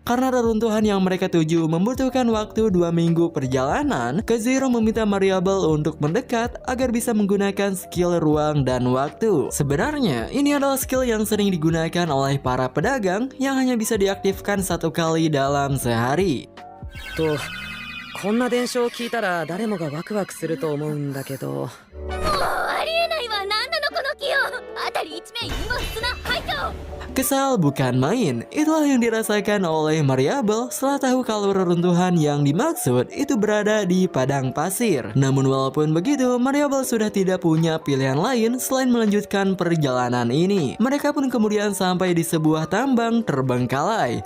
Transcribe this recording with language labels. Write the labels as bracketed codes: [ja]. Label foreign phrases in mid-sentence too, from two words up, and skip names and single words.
[id] Karena reruntuhan yang mereka tuju membutuhkan waktu 2 minggu perjalanan, Kazuhiro meminta Mariable untuk mendekat agar bisa menggunakan skill ruang dan waktu. Sebenarnya, ini adalah skill yang sering digunakan oleh para pedagang yang hanya bisa diaktifkan 1 kali dalam sehari. [ja] とこんな伝承を聞いたら誰もがワクワクすると思うんだけど。もうありえないわ。なんなのこの木よ。辺り一面陰謀砂廃墟。 [id] Kesal bukan main, itulah yang dirasakan oleh Mariable setelah tahu kalau reruntuhan yang dimaksud itu berada di padang pasir. Namun walaupun begitu, Mariable sudah tidak punya pilihan lain selain melanjutkan perjalanan ini. Mereka pun kemudian sampai di sebuah tambang terbengkalai.